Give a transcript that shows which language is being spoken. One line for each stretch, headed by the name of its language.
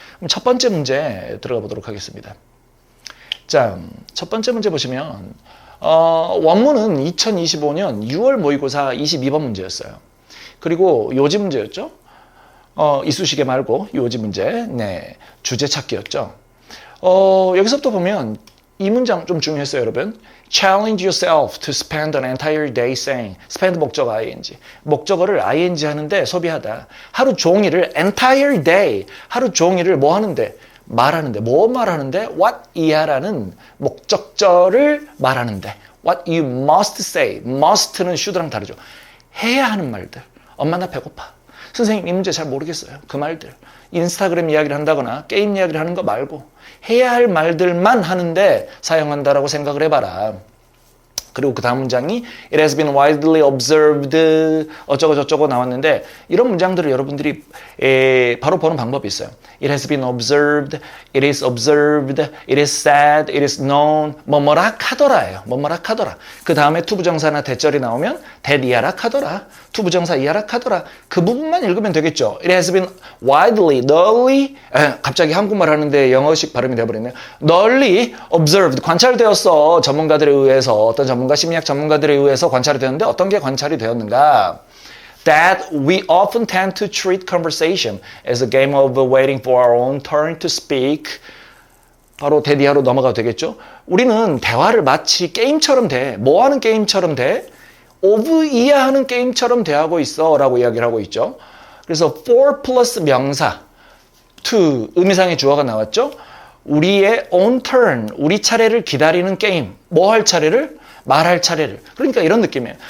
Korean: 그럼 첫 번째 문제 들어가 보도록 하겠습니다. 자, 첫 번째 문제 보시면 원문은 2025년 6월 모의고사 22번 문제였어요. 그리고 요지 문제였죠. 이쑤시개 말고 요지 문제. 주제 찾기였죠. 여기서부터 보면 이 문장 좀 중요했어요, 여러분.
English: Challenge yourself to spend an entire day saying. spend 목적어 ing.
Korean: 목적어를 ing 하는데 소비하다. 하루 종일을 entire day. 하루 종일을 뭐 하는데? 말하는데. 뭐 말하는데? what 이하라는 목적절을 말하는데.
English: what you must say.
Korean: must는 should랑 다르죠. 해야 하는 말들. 엄마 나 배고파. 선생님 이 문제 잘 모르겠어요. 그 말들. 인스타그램 이야기를 한다거나 게임 이야기를 하는 거 말고 해야 할 말들만 하는데 사용한다라고 생각을 해봐라. 그리고 그 다음 문장이
English: It has been widely observed
Korean: 어쩌고 저쩌고 나왔는데, 이런 문장들을 여러분들이 바로 보는 방법이 있어요.
English: It has been observed, it is observed, it is said, it is known,
Korean: 뭐뭐라 하더라예요. 뭐뭐라 하더라. 그 다음에 투부정사나 대절이 나오면 that 이하라 하더라, 투부정사 이하라 하더라. 그 부분만 읽으면 되겠죠.
English: It has been widely,
Korean: 널리, 갑자기 한국말 하는데 영어식 발음이 되어버렸네요. 널리 observed, 관찰되었어. 전문가들에 의해서, 어떤 전문가, 심리학 전문가들에 의해서 관찰이 되었는데 어떤 게 관찰이 되었는가?
English: that we often tend to treat conversation as a game of waiting for our own turn to speak.
Korean: 바로 대디하로 넘어가도 되겠죠? 우리는 대화를 마치 게임처럼 돼. 뭐 하는 게임처럼 돼? of 이해하는 게임처럼 대하고 있어 라고 이야기를 하고 있죠. 그래서 for 플러스 명사 to 의미상의 주어가 나왔죠. 우리의 own turn, 우리 차례를 기다리는 게임. 뭐 할 차례를? 말할 차례를. 그러니까 이런 느낌이에요.